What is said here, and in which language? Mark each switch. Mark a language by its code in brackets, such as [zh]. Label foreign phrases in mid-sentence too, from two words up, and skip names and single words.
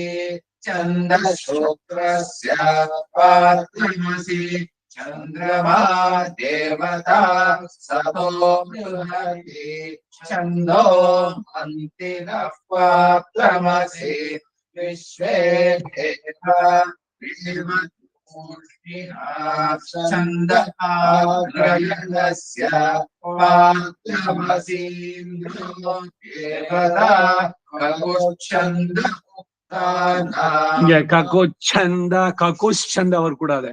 [sa] ಛಂದ ಶುಕ್ರಸ್ಯ ಪಾತ್ರಮಸಿ ಚಂದ್ರಮಾ ದೇವತಾ ಸತೋ ಬೃಹತಿ ಛಂದೋ ಮಂತಿನಃ ಪಾತ್ರಮಸಿ ವಿಶ್ವೇ ದೇವ ಛಂದ ಆಗ್ರಯಣಸ್ಯ ಪಾತ್ರಮಸೀಂದ್ರೋ ದೇವತಾ ಕಕುಚ್ಛಂದ ಕಕುಚ್ಛಂದ ಕಕುಶ್ಚಂದ [kn] ಅವರು ಕೂಡ ಅದೇ.